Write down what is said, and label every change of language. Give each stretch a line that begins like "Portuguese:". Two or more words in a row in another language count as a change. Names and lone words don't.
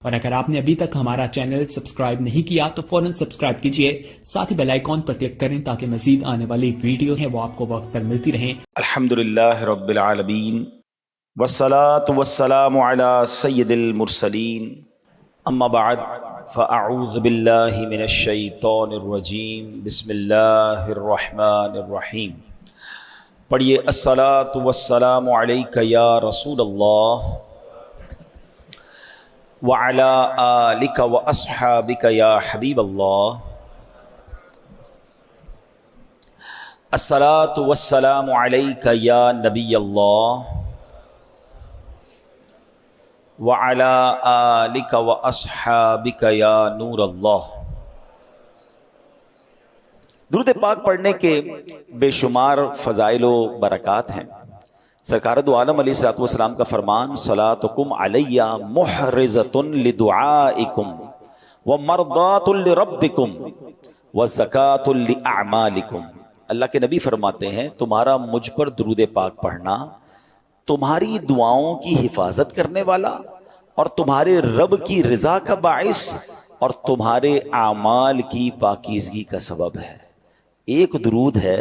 Urdu: اور اگر آپ نے ابھی تک ہمارا چینل سبسکرائب نہیں کیا تو فوراً سبسکرائب کیجیے، ساتھ ہی
English: bell icon
Urdu: پر کلک کریں تاکہ مزید آنے والی ویڈیو ہے وہ آپ کو وقت پر ملتی رہیں.
Arabic: الحمد لله رب العالمين والصلاة والسلام على سيد المرسلين أما بعد فأعوذ بالله من الشيطان الرجيم بسم الله الرحمن الرحيم. पढ़िए الصلاة والسلام عليك يا رسول الله وعلى آلك وأصحابك يا حبيب الله. الصلاة والسلام عليك يا نبي الله وعلى آلك وأصحابك يا نور الله.
Urdu: درود پاک پڑھنے کے بے شمار فضائل و برکات ہیں. سرکار دو عالم
Arabic: عليه الصلاة والسلام
Urdu: کا فرمان,
Arabic: صلاتكم علي محرزة لدعائكم ومرضاة لربكم وزكاة لأعمالكم.
Urdu: اللہ کے نبی فرماتے ہیں، تمہارا مجھ پر درود پاک پڑھنا تمہاری دعاؤں کی حفاظت کرنے والا اور تمہارے رب کی رضا کا باعث اور تمہارے اعمال کی پاکیزگی کا سبب ہے. ایک درود ہے.